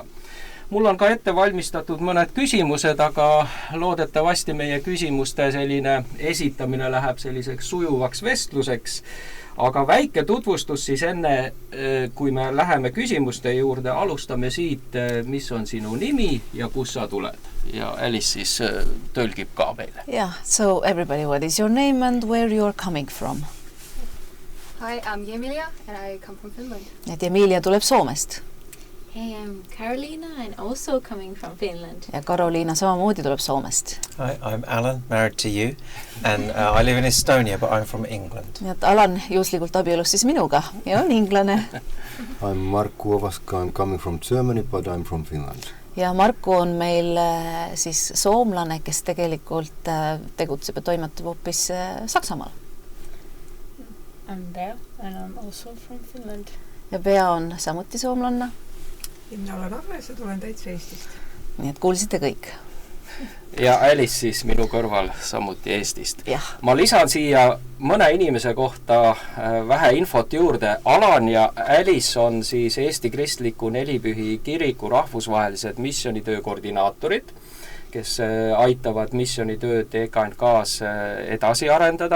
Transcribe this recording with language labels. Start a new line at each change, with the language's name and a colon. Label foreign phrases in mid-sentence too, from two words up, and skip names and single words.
Estonian: Mul on ka ette valmistatud mõned küsimused, aga loodetavasti meie küsimuste selline esitamine läheb selliseks sujuvaks vestluseks. Aga väike tutvustus siis enne, kui me läheme küsimuste juurde, alustame siit, mis on sinu nimi ja kus sa tuled. Ja Alice siis tõlgib ka meile.
English: Yeah, so everybody, what is your name and where you're coming from? Hi, I'm Emilia and I come from Finland.
Estonian: Et Emilia tuleb Soomest.
English: Hey, I'm Carolina and also coming from Finland.
Estonian: Ja Karoliina samamoodi tuleb Soomest.
English: Hi, I'm Alan, married to you, and I live in Estonia, but I'm from England.
Estonian: Nii et Alan juhuslikult abielus siis minuga ja on inglane.
English: I'm Markku Ovaska, I'm coming from Germany, but I'm from Finland.
Estonian: Ja Markku on meil siis soomlane, kes tegelikult tegutseb ja toimetab hoopis Saksamaal.
English: I'm Bea and I'm also from Finland.
Estonian: Ja Bea on samuti soomlanna. Ja minä olen Agnes ja tulen täitsa Eestist. Nii et kuulsite kõik. Ja Alice siis minu kõrval samuti Eestist. Ja. Ma lisan siia mõne inimese kohta vähe infot juurde. Alan ja Alice on siis Eesti Kristliku Nelipühi Kiriku rahvusvahelised missionitöö koordinaatorid, kes aitavad missionitööd EKNK-s edasi arendada.